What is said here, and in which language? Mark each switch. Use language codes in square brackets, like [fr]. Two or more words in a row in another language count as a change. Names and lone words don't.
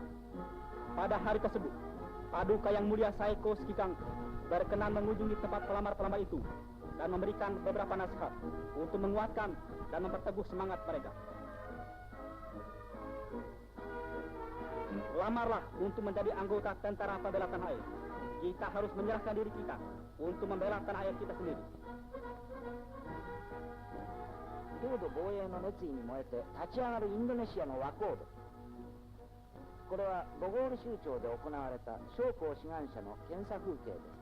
[id] Pada hari tersebut, Paduka Yang Mulia Saeko Skikang berkenan mengunjungi tempat pelamar-pelamar itu dan memberikan beberapa nasihat untuk menguatkan dan memperteguh semangat mereka. Lamarlah untuk menjadi anggota tentara pembela tanah air. Kita harus menyerahkan diri kita untuk membela tanah air kita sendiri. [ja] 領土防衛の熱意に燃えて立ち上がるインドネシアの和コード。これはボゴール州庁で行われた将校志願者の検査風景です。